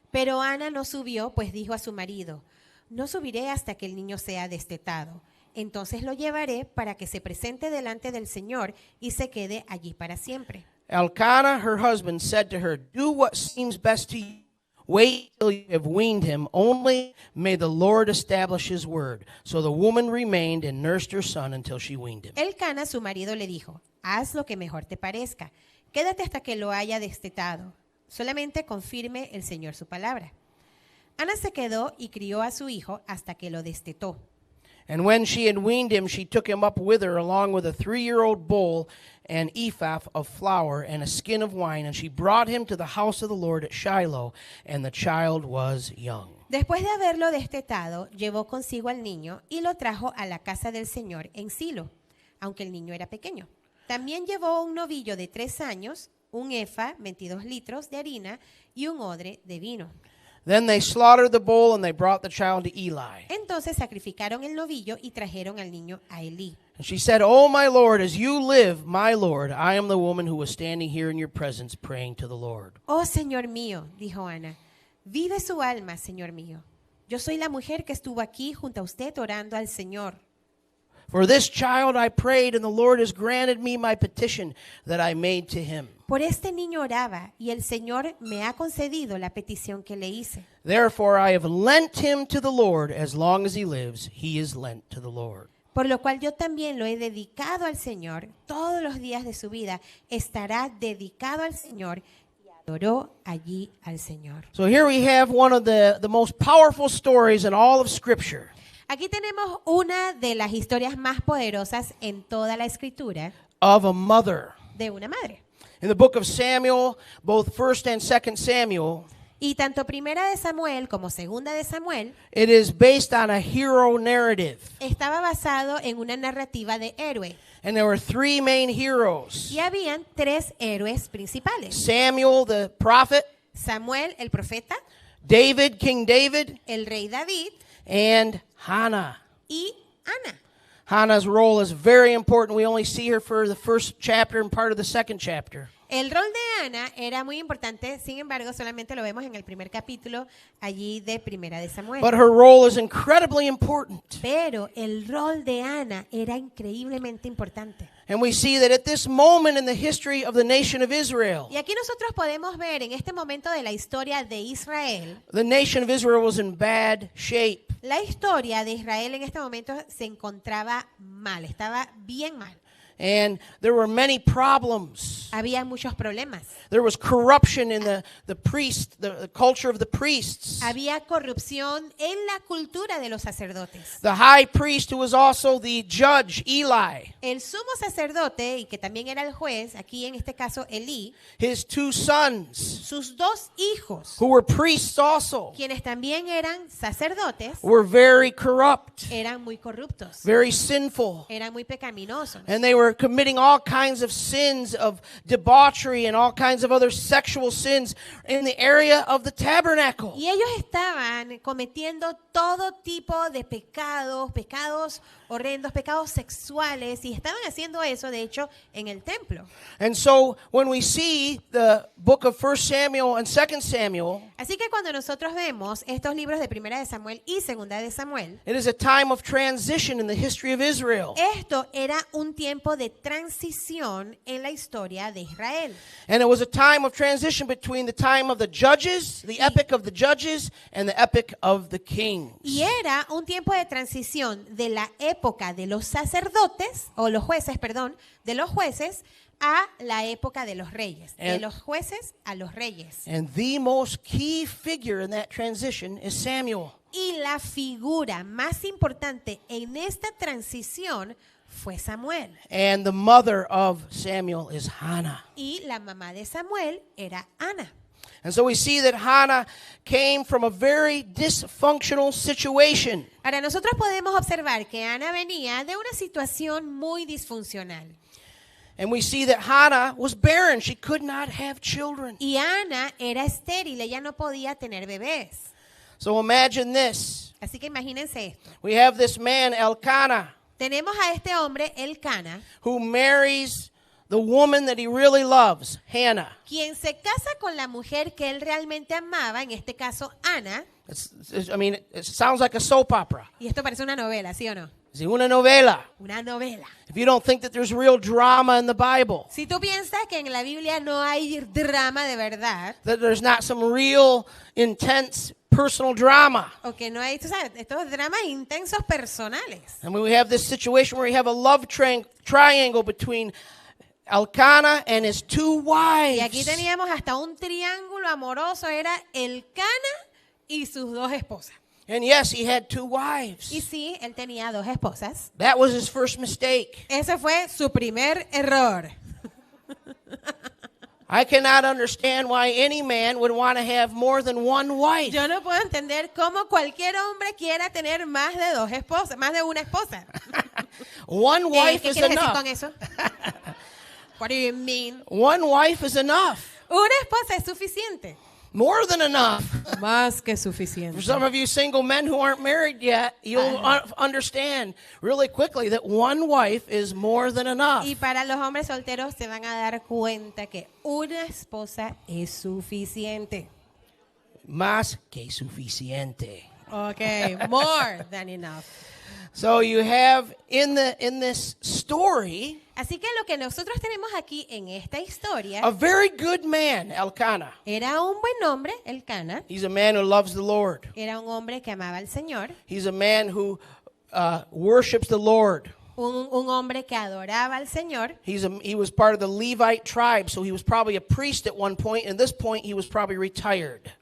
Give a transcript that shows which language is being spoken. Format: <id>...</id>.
<es>Pero Ana no subió, pues dijo a su marido, no subiré hasta que el niño sea destetado. Entonces lo llevaré para que se presente delante del Señor y se quede allí para siempre.</es> <en>Elkanah, her husband, said to her, Do what seems best to you. Wait till you have weaned him. Only may the Lord establish his word. So the woman remained and nursed her son until she weaned him.</en> <es>Elcana, su marido, le dijo, haz lo que mejor te parezca. Quédate hasta que lo haya destetado. Solamente confirme el Señor su palabra. Ana se quedó y crió a su hijo hasta que lo destetó.</es> <en>And when she had weaned him, she took him up with her, along with a 3-year-old bull, an ephah of flour, and a skin of wine. And she brought him to the house of the Lord at Shiloh, and the child was young.</en> <es>Después de haberlo destetado, llevó consigo al niño y lo trajo a la casa del Señor en Silo, aunque el niño era pequeño. También llevó un novillo de 3 años, un efa, 22 litros de harina y un odre de vino.</es> <en>Then they slaughtered the bull, and they brought the child to Eli.</en> <es>Entonces sacrificaron el novillo y trajeron al niño a Elí.</es> <en>And she said, Oh, my Lord, as you live, my Lord, I am the woman who was standing here in your presence praying to the Lord.</en> <es>Oh, Señor mío, dijo Ana, vive su alma, Señor mío. Yo soy la mujer que estuvo aquí junto a usted orando al Señor.</es> <en>For this child I prayed, and the Lord has granted me my petition that I made to him.</en> <es>Por este niño oraba, y el Señor me ha concedido la petición que le hice.</es> <en>Therefore I have lent him to the Lord. As long as he lives, he is lent to the Lord.</en> <es>Por lo cual yo también lo he dedicado al Señor. Todos los días de su vida estará dedicado al Señor. Y adoró allí al Señor.</es> <en>So here we have one of the most powerful stories in all of Scripture.</en> <es>Aquí tenemos una de las historias más poderosas en toda la Escritura</es> <en>Of a mother.</en> <es>de una madre.</es> <en>In the book of Samuel, both 1st and 2nd Samuel,</en> <es>Y tanto primera de Samuel como segunda de Samuel</es> <en>it is based on a hero narrative.</en> <es>estaba basado en una narrativa de héroe.</es> <en>And there were 3 main heroes.</en> <es>Y habían 3 héroes principales.</es> <en>Samuel, the prophet,</en> <es>Samuel, el profeta,</es> <en>David, King David,</en> <es>el rey David</es> <en>and Hannah.</en> <es>y Ana.</es> <en>Hannah's role is very important. We only see her for the first chapter and part of the second chapter.</en> <es>El rol de Ana era muy importante, sin embargo, solamente lo vemos en el primer capítulo allí de Primera de Samuel.</es> <en>But her role is incredibly important.</en> <es>Pero el rol de Ana era increíblemente importante.</es> <en>And we see that at this moment in the history of the nation of Israel,</en> <es>Y aquí nosotros podemos ver en este momento de la historia de Israel,</es> <en>the nation of Israel was in bad shape.</en> <es>la historia de Israel en este momento se encontraba mal, estaba bien mal.</es> <en>And there were many problems.</en> <es>Había muchos problemas.</es> <en>There was corruption in the culture of the priests.</en> <es>Había corrupción en la cultura de los sacerdotes.</es> <en>The high priest, who was also the judge, Eli,</en> <es>El sumo sacerdote, y que también era el juez, aquí en este caso Elí,</es> <en>his 2 sons,</en> <es>sus 2 hijos,</es> <en>who were priests also,</en> <es>quienes también eran sacerdotes,</es> <en>were very corrupt,</en> <es>eran muy corruptos,</es> <en>very sinful.</en> <es>eran muy pecaminosos.</es> <en>And they were committing all kinds of sins of debauchery and all kinds of other sexual sins in the area of the tabernacle.</en> <es>Y ellos estaban cometiendo todo tipo de pecados, pecados horrendos, pecados sexuales, y estaban haciendo eso, de hecho, en el templo.</es> <en>And so when we see the book of 1 Samuel and 2 Samuel,</en> <es>Así que cuando nosotros vemos estos libros de Primera de Samuel y Segunda de Samuel,</es> <en>it is a time of transition in the history of Israel.</en> <es>esto era un tiempo de transición en la historia de Israel.</es> <en>And it was a time of transition between the time of the judges, the epic of the judges, and the epic of the kings.</en> <es>Y era un tiempo de transición de la época de los sacerdotes, o los jueces, perdón, de los jueces a la época de los reyes. De</es> <en>And-</en> <es>los jueces a los reyes.</es> <en>And the most key figure in that transition is Samuel.</en> <es>Y la figura más importante en esta transición fue Samuel.</es> <en>And the mother of Samuel is Hannah.</en> <es>Y la mamá de Samuel era Ana.</es> <en>And so we see that Hannah came from a very dysfunctional situation.</en> <es>Ahora nosotros podemos observar que Ana venía de una situación muy disfuncional.</es> <en>And we see that Hannah was barren. She could not have children.</en> <es>Y Ana era estéril, ella no podía tener bebés.</es> <en>So imagine this.</en> <es>Así que imagínense esto.</es> <en>We have this man, Elkanah,</en> <es>Tenemos a este hombre, Elcana,</es> <en>who marries the woman that he really loves, Hannah.</en> <es>quien se casa con la mujer que él realmente amaba, en este caso Ana.</es> <en>It sounds like a soap opera.</en> <es>Y esto parece una novela, ¿sí o no? Es una novela. Una novela.</es> <en>If you don't think that there's real drama in the Bible,</en> <es>Si tú piensas que en la Biblia no hay drama de verdad,</es> <en>that there's not some real intense personal drama.</en> <es>o que no hay, tú sabes, estos dramas intensos personales.</es> <en>And we have this situation where we have a love triangle between Elkanah and his 2</en> <es>Y aquí</es> <en>wives.</en> <es>teníamos hasta un triángulo amoroso, era Elcana y sus 2 esposas.</es> <en>And yes, he had 2</en> <es>Y</es> <en>wives.</en> <es>sí, él tenía 2 esposas.</es> <en>That was his first mistake.</en> <es>Ese fue su primer error.</es> <en>I cannot understand why any man would want to have more than 1 wife.</en> <es>Yo no puedo entender cómo cualquier hombre quiera tener más de 2 esposas, más de una esposa.</es> <en>One wife</en> <es>¿Qué</es> <en>is</en> <es>quieres decir</es> <en>enough.</en> <es>con eso?</es> <en>What do you mean? One wife is enough.</en> <es>Una esposa es suficiente.</es> <en>More than enough.</en> <es>Más que</es> <en>For</en> <es>suficiente.</es> <en>some of you single men who aren't married yet, you'll understand really quickly that 1 wife is more than enough.</en> <es>Y para los hombres solteros se van a dar cuenta que una esposa es suficiente. Más que suficiente.</es> <en>Okay, more than enough. So you have in this story</en> <es>Así que lo que nosotros tenemos aquí en esta historia</es> <en>a very good man, Elkanah.</en> <es>era un buen hombre, Elcana.</es> <en>He's a man who loves the Lord.</en> <es>Era un hombre que amaba al Señor,</es> <en>He's a man who worships the Lord.</en> <es>un hombre que adoraba al Señor.</es> <en>He was part of the Levite tribe, so he was probably a priest at one point. At this point, he was probably retired.</en>